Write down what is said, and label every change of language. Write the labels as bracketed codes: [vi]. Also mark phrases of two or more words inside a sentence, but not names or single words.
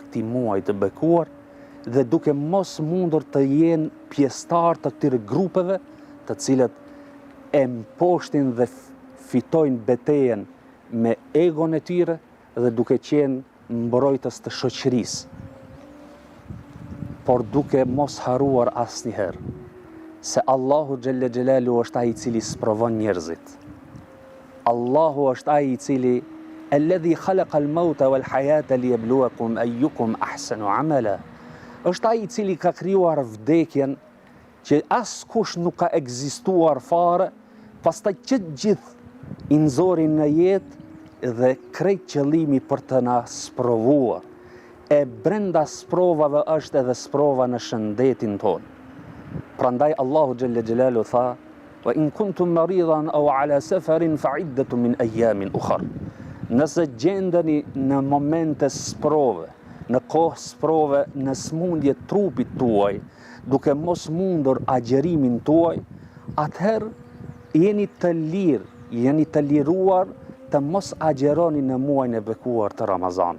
[sq] këtij muaji të bekuar dhe duke mos mundur të jenë pjesëtar të këtyre grupeve të cilët e mposhtin dhe fitojnë betejën me egon e tyre dhe duke qenë mbrojtës të shoqërisë, por duke mos haruar asnjëherë se Allahu [ar] جل جلاله [sq] është ai i cili sprovon njerëzit. Allahu është ai i cili [ar] الذي خلق الموت والحياة ليبلوكم أيكم أحسن عملا. [sq] Është ai i cili ka krijuar vdekjen që askush nuk ka ekzistuar fare, Pastaj që gjithë i nxori në jetë dhe krejt qëllimi për të na sprovuar. E brenda sprovave është edhe sprova në shëndetin tonë. Prandaj Allahu [ar] جل جلاله [sq] tha: [ar] "وإن كنتم مريضا أو على سفر فعدة من أيام أخر." [sq] Nëse gjendeni në momente sprove, në kohë sprove, në smundje trupit tuaj, duke mos mundur agjerimin tuaj, atëherë jeni të lirë, jeni të liruar të mos agjeroni në muajin e bekuar të Ramazanit.